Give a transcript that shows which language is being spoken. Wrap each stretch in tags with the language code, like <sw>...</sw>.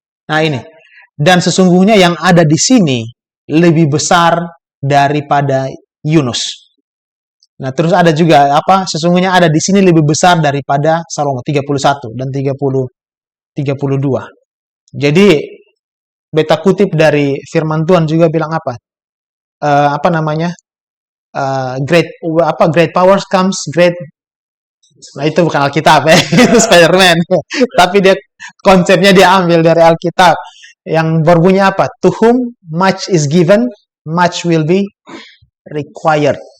<id>Nah ini. Dan sesungguhnya yang ada di sini lebih besar daripada Yunus. Nah, terus ada juga apa? Sesungguhnya ada di sini lebih besar daripada Salomo 31 dan 32. Jadi beta kutip dari firman Tuhan juga bilang apa? Apa namanya?</id> <en>Great powers comes great.</en> <id>Nah, itu bukan Alkitab ya, itu Spider-Man. Tapi dia konsepnya dia ambil dari Alkitab yang berbunyi apa?</id> <en>To whom much is given, much will be required.</en>